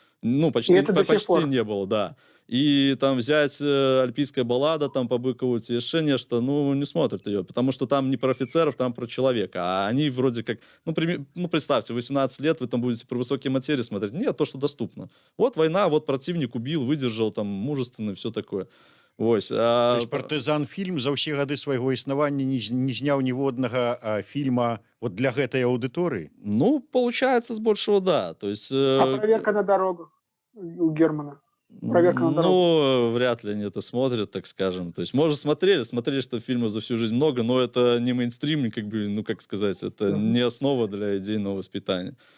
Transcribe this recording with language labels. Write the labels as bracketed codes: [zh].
[ru] Ну, почти не было, да. И там взять альпийская баллада там по Быкову, еще нечто, ну, не смотрят ее, потому что там не про офицеров, там про человека. А они вроде как, ну, представьте, 18 лет вы там будете про высокие материи смотреть. Нет, то, что доступно. Вот война, вот противник убил, выдержал, там, мужественный, все такое. [be] Вось, партызан фільм за ўсе гады свайго існавання не зняў ніводнага фільма вот для гэтай аўдыторыі. [ru] Ну, получается, с большего, да. То есть, А «Проверка на дорогах» у Германа? «Проверка на дорогах». Ну, вряд ли они это смотрят, так скажем. То есть, может, смотрели, что фильмов за всю жизнь много, но это не мейнстрим, как бы, ну, как сказать, это не основа для идейного воспитания.